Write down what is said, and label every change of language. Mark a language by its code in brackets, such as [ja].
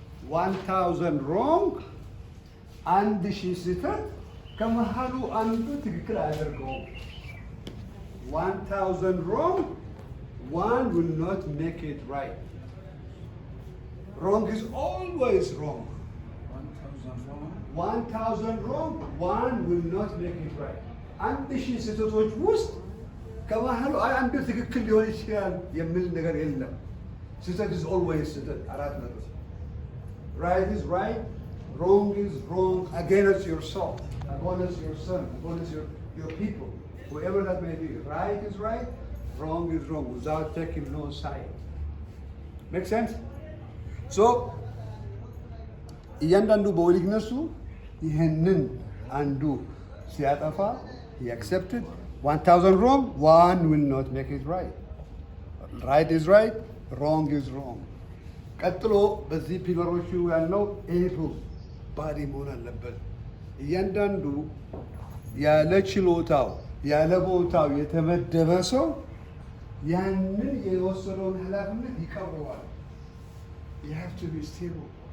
[en] 1000 wrong, [am] አንድ ሺህ ስህተት ከመሃሉ አንዱ ትክክል አያደርገውም። [en] 1000 wrong, one will not make it right. Wrong is always wrong. 1,000 wrong, one will not make it right. [am] አንድ ሺህ ስህተቶች ውስጥ ከመሀሉ አንዱ ትክክል ሊሆን ይችላል የሚል ነገር የለም። ስህተት [en] is always [am] ስህተት 400. [en] Right is right, wrong is wrong against yourself, against your son, against your people, whoever that may be. Right is right, wrong is wrong, without taking no side. Make sense? So [am] እያንዳንዱ በወሊግነሱ ይህንን አንዱ ሲያጠፋ [en] he accepted 1,000 wrong, one will not make it right. Right is right, wrong is wrong. [am] ቀጥሎ በዚህ ፒለሮቹ ያለው ኤብል ባዲ መሆን አለበት። እያንዳንዱ ያለ ችሎታው ያለ ቦታው የተመደበ ሰው ያንን የወሰደውን ኃላፊነት ይቀበዋል። [en] You have to be stable.